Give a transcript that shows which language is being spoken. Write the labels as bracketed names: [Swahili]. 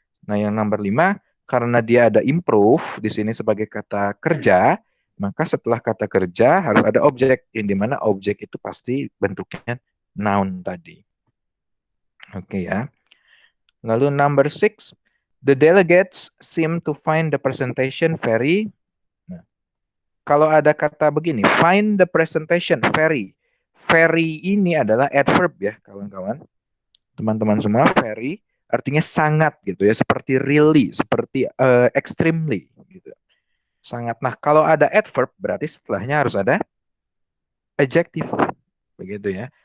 [Indonesian] Nah, yang nomor 5, karena dia ada improve di sini sebagai kata kerja, maka setelah kata kerja harus ada objek, yang dimana objek itu pasti bentuknya noun tadi. Oke ya. Lalu [English] number 6, the delegates seem to find the presentation very. [Indonesian] Nah, kalau ada kata begini, [English] find the presentation very. [Indonesian] Very ini adalah adverb ya, kawan-kawan. Teman-teman semua, very artinya sangat gitu ya, seperti really, seperti extremely gitu. Sangat. Nah, kalau ada adverb berarti setelahnya harus ada adjective. Begitu ya.